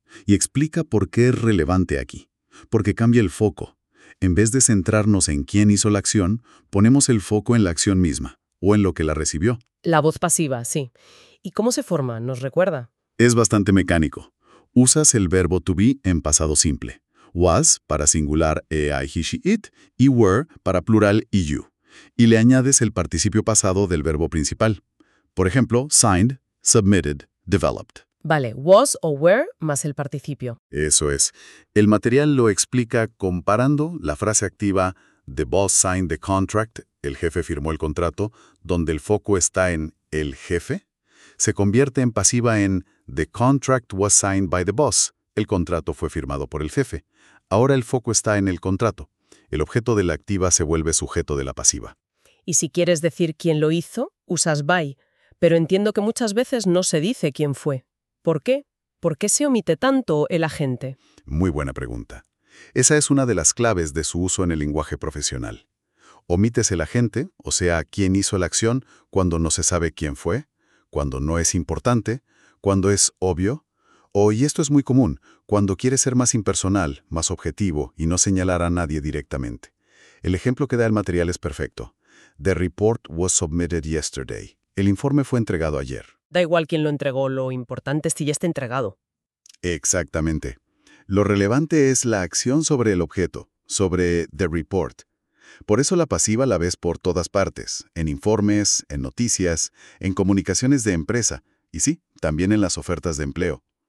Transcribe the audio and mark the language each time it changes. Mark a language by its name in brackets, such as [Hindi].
[Spanish] Y explica por qué es relevante aquí. Porque cambia el foco. En vez de centrarnos en quién hizo la acción, ponemos el foco en la acción misma o en lo que la recibió. La voz pasiva, sí. ¿Y cómo se forma? ¿Nos recuerda? Es bastante mecánico. Usas el verbo to be en pasado simple. Was para singular I, he, she, it y were para plural y you. Y le añades el participio pasado del verbo principal. Por ejemplo, signed, submitted, developed. Vale, was o were más el participio. Eso es. El material lo explica comparando la frase activa [English] the boss signed the contract, [Spanish] el jefe firmó el contrato, donde el foco está en el jefe, se convierte en pasiva en [English] the contract was signed by the boss, [Spanish] el contrato fue firmado por el jefe. Ahora el foco está en el contrato. El objeto de la activa se vuelve sujeto de la pasiva. Y si quieres decir quién lo hizo, usas by, pero entiendo que muchas veces no se dice quién fue. ¿Por qué? ¿Por qué se omite tanto el agente? Muy buena pregunta. Esa es una de las claves de su uso en el lenguaje profesional. Omites el agente, o sea, quién hizo la acción, cuando no se sabe quién fue, cuando no es importante, cuando es obvio, o, y esto es muy común, cuando quieres ser más impersonal, más objetivo y no señalar a nadie directamente. El ejemplo que da el material es perfecto. [English] The report was submitted yesterday. [Spanish] El informe fue entregado ayer. Da igual quién lo entregó, lo importante es si ya está entregado. Exactamente. Lo relevante es la acción sobre el objeto, sobre [English] the report. [Spanish] Por eso la pasiva la ves por todas partes, en informes, en noticias, en comunicaciones de empresa, y sí, también en las ofertas de empleo.